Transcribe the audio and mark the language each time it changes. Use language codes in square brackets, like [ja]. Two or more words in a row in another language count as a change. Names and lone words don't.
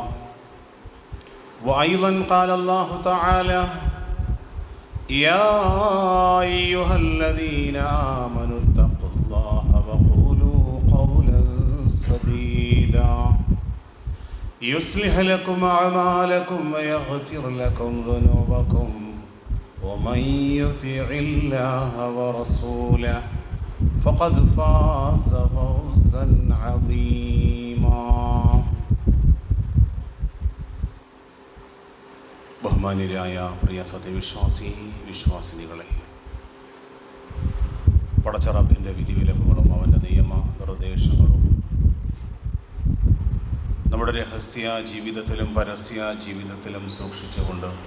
[ar] وأيضا قال الله تعالى: يا أيها الذين آمنوا اتقوا الله وقولوا قولا سديدا يصلح لكم أعمالكم ويغفر لكم ذنوبكم ومن يطع الله ورسوله فقد فاز فوزا عظيما. [ml] ബഹുമാന്യരായ പ്രിയ വിശ്വാസിനികളെ, പടച്ച റബ്ബിൻ്റെ വിധിവിലക്കുകളും അവൻ്റെ നിയമ നിർദ്ദേശങ്ങളും നമ്മുടെ രഹസ്യ ജീവിതത്തിലും പരസ്യ ജീവിതത്തിലും സൂക്ഷിച്ചുകൊണ്ട്